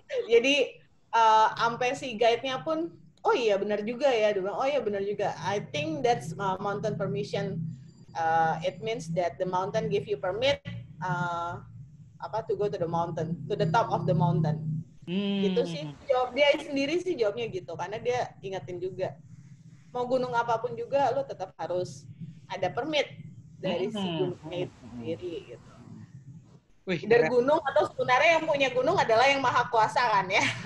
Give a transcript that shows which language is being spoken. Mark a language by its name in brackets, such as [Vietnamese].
[Indonesian] Jadi sampai si guide-nya pun, oh iya benar juga ya. Dia bilang, oh iya benar juga. [English] I think that's mountain permission. It means that the mountain give you permit to go to the mountain, to the top of the mountain. [Indonesian] Gitu sih. Jawab dia sendiri sih jawabnya gitu. Karena dia ingetin juga. Mau gunung apapun juga, lo tetap harus ada permit dari si gunungnya itu sendiri gitu. Wih, dari gunung, atau sebenarnya yang punya gunung adalah yang maha kuasa kan ya.